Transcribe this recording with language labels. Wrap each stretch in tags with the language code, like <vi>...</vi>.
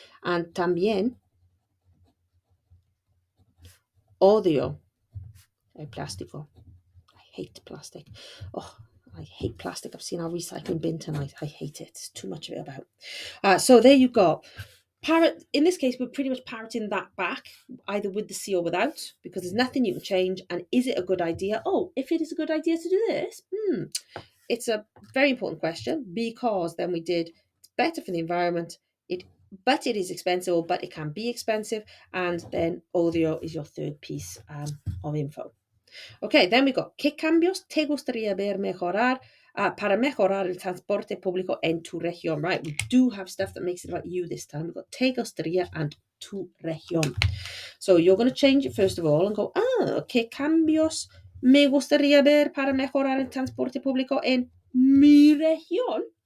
<es>And también odio el plástico.</es> <en>I hate plastic. Oh, I hate plastic. I've seen our recycling bin tonight. I hate it. It's too much of it about. So there you go. Parrot, in this case, we're pretty much parroting that back, either with the C or without, because there's nothing you can change. And is it a good idea? Oh, if it is a good idea to do this, it's a very important question, because then we did, it's better for the environment, but it is expensive, but it can be expensive. And then odio is your third piece of info. Okay, then we got,</en> <es>¿qué cambios te gustaría ver mejorar para mejorar el transporte público en tu región?</es> <en>Right, we do have stuff that makes it about you this time. We've got te gustaría and tu región. So you're going to change it first of all and go,</en> <es>¿qué cambios me gustaría ver para mejorar el transporte público en mi región?</es>